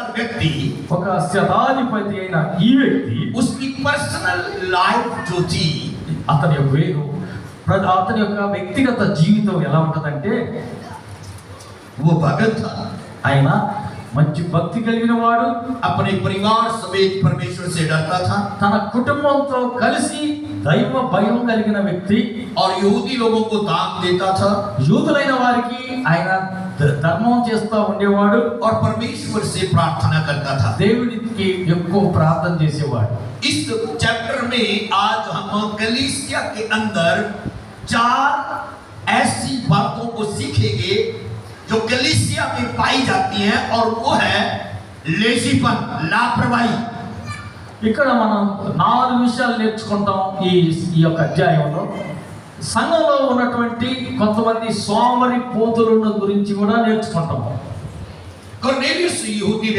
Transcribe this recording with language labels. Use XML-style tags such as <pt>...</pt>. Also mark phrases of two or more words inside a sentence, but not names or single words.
<hi>व्यक्ति,</hi> <te>ఒక శతాధిపతి అయిన ఈ వ్యక్తి</te> <hi>उसकी</hi> <en>personal life</en> <hi>जो थी,</hi> <te>అతని యొక్క వ్యక్తిగత జీవితం ఎలా ఉంటదంటే,</te> <hi>वो भगत था,</hi> <te>ఆయన మంచి భక్తి కలిగిన వాడు,</te> <hi>अपने परिवार समेत परमेश्वर से डरता था,</hi> <te>తన కుటుంబంతో కలిసి దైవ భయం కలిగిన వ్యక్తి,</te> <hi>और यहूदी लोगों को दान देता था,</hi> <te>యూదులైన వారికి ఆయన ధర్మం చేస్తూ ఉండేవాడు,</te> <hi>और परमेश्वर से प्रार्थना करता था।</hi> <te>దేవునికి ఎక్కువ ప్రార్థన చేసేవాడు.</te> <hi>इस चैप्टर में आज हम कलीसिया के अंदर 4 ऐसी बातों को सीखेंगे जो कलीसिया में पाई जाती हैं, और वो है लेजीपन, लापरवाही।</hi> <te>ఇక్కడ మనం 4 విషయాలు నేర్చుకుంటాం ఈ యొక్క అధ్యాయంలో. సంఘంలో ఉన్నటువంటి కొంతమంది సోమరి పోతులను గురించి కూడా నేర్చుకుంటాం. కొర్నేలియస్ యహూदी</te>